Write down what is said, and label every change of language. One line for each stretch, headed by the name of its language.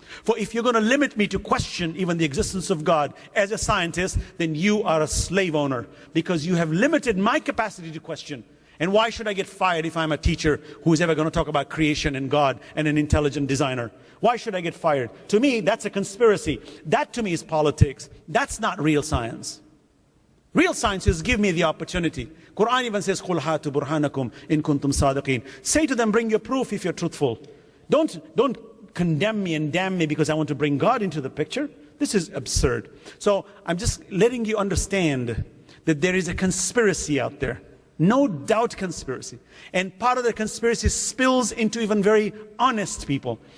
English: For if you're going to limit me to question even the existence of God as a scientist, then you are a slave owner, because you have limited my capacity to question. And why should I get fired if I'm a teacher who is ever going to talk about creation and God and an intelligent designer? Why should I get fired? To me, that's a conspiracy. That to me is politics. That's not real science. Real science is give me the opportunity. Quran even says,
Arabic: قُلْ هَاتُوا بُرْهَانَكُمْ إِن كُنْتُمْ صَادِقِينَ.
English: Say to them, bring your proof if you're truthful. Don't condemn me and damn me because I want to bring God into the picture. This is absurd. So I'm just letting you understand that there is a conspiracy out there. No doubt conspiracy. And part of the conspiracy spills into even very honest people.